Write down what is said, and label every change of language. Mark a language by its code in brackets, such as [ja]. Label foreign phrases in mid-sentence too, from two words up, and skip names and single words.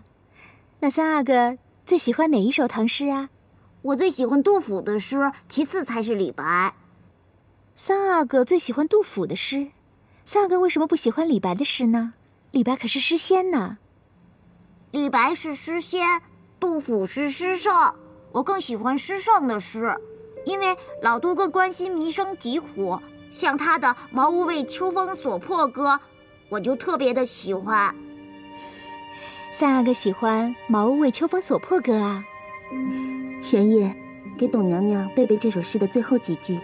[zh] 那三阿哥最喜歡哪一首唐詩啊？我最喜歡杜甫的詩，其次才是李白。三阿哥最喜歡杜甫的詩，三阿哥為什麼不喜歡李白的詩呢？李白可是詩仙呢。李白是詩仙，杜甫是詩聖，我更喜歡詩聖的詩，因為老杜更關心民生疾苦，像他的《茅屋為秋風所破歌》，我就特別的喜歡。三阿哥喜歡《茅屋為秋風所破歌》啊。玄燁，給董娘娘背背這首詩的最後幾句。